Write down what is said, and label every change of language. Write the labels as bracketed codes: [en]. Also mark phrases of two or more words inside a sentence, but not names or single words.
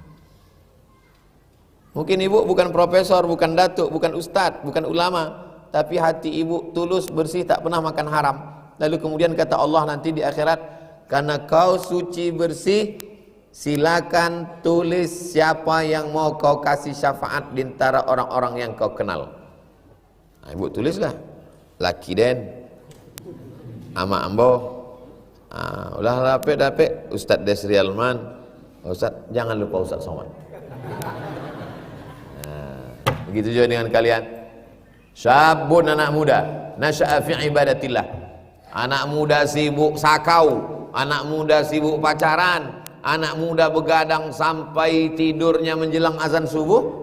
[id] Mungkin ibu bukan profesor, bukan datuk, bukan ustadz, bukan ulama, tapi hati ibu tulus, bersih, tak pernah makan haram. Lalu kemudian kata Allah nanti di akhirat, karena kau suci bersih, silakan tulis siapa yang mau kau kasih syafaat di antara orang-orang yang kau kenal. Nah, ibu tulislah, [min] laki den, ama ambo, ulah dapet Ustadz Desri Alman, [id] Ustadz jangan lupa Ustadz Somad. Begitu juga dengan kalian. [ar] Syabun, [id] anak muda, [ar] نشأ في عبادة الله. [id] Anak muda sibuk sakau, anak muda sibuk pacaran, anak muda begadang sampai tidurnya menjelang azan subuh.